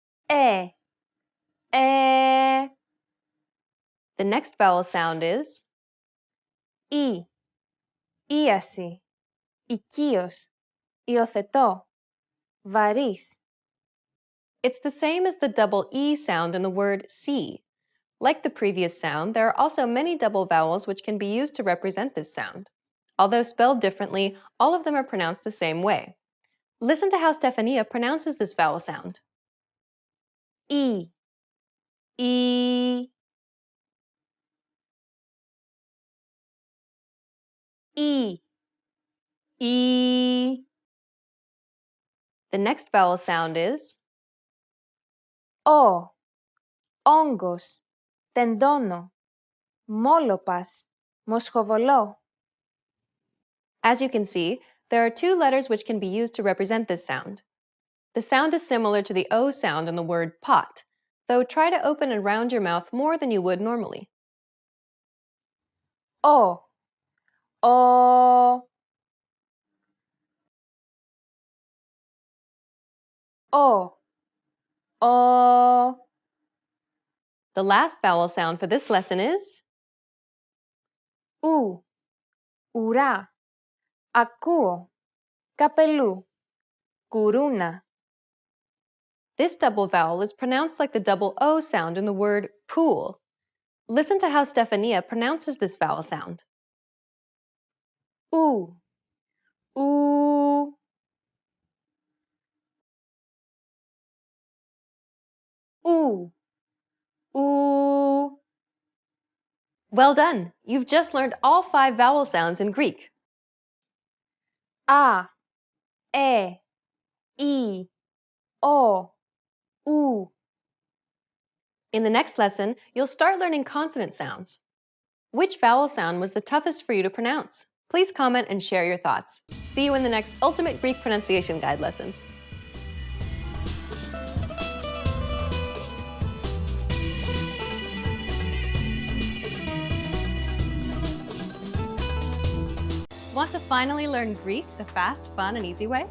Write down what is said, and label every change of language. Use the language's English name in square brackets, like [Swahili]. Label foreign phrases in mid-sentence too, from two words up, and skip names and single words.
[English] The next vowel sound is [Greek] ίαση, οικείος, υιοθετώ, βαρύς. [English] It's the same as the double E sound in the word see. Like the previous sound, there are also many double vowels which can be used to represent this sound. Although spelled differently, all of them are pronounced the same way. Listen to how Stefania pronounces this vowel sound. [Greek] E. E. E. E. [English] The next vowel sound is [Greek] Ο. Όγκος, τεντώνω, μόλοπας, μοσχοβολώ. [English] As you can see, there are two letters which can be used to represent this sound. The sound is similar to the O sound in the word pot, though try to open and round your mouth more than you would normally. [Greek] Ο. Ο. Ο. Ο. [English] The last vowel sound for this lesson is [Greek] Ου. Ουρά. Ακούω. Καπελού. Κουρούνα. [English] This double vowel is pronounced like the double O sound in the word pool. Listen to how Stefania pronounces this vowel sound. [Greek] Ου. Ου. Ου. Ου. [English] Well done! You've just learned all 5 vowel sounds in Greek. [Greek] Α. Ι. Ο. Ου. [English] In the next lesson, you'll start learning consonant sounds. Which vowel sound was the toughest for you to pronounce? Please comment and share your thoughts. See you in the next Ultimate Greek Pronunciation Guide lesson. Want to finally learn Greek the fast, fun, and easy way?